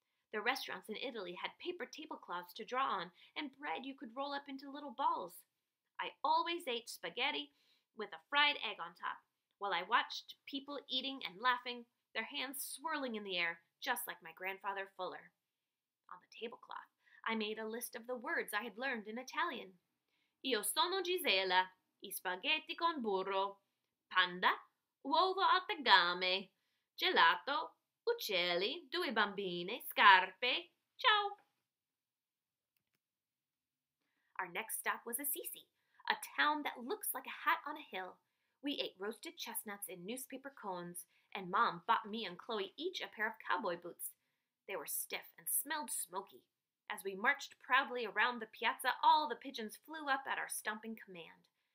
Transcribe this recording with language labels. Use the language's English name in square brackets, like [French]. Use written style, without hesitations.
[English] The restaurants in Italy had paper tablecloths to draw on and bread you could roll up into little balls. I always ate spaghetti with a fried egg on top, while I watched people eating and laughing, their hands swirling in the air, just like my grandfather Fuller. On the tablecloth, I made a list of the words I had learned in Italian. [Italian] Io sono Gisela, I spaghetti con burro, panda, uovo al tegame, gelato, uccelli, due bambine, scarpe, ciao. [English] Our next stop was Assisi, a town that looks like a hat on a hill. We ate roasted chestnuts in newspaper cones, and Mom bought me and Chloe each a pair of cowboy boots. They were stiff and smelled smoky. As we marched proudly around the piazza, all the pigeons flew up at our stomping command.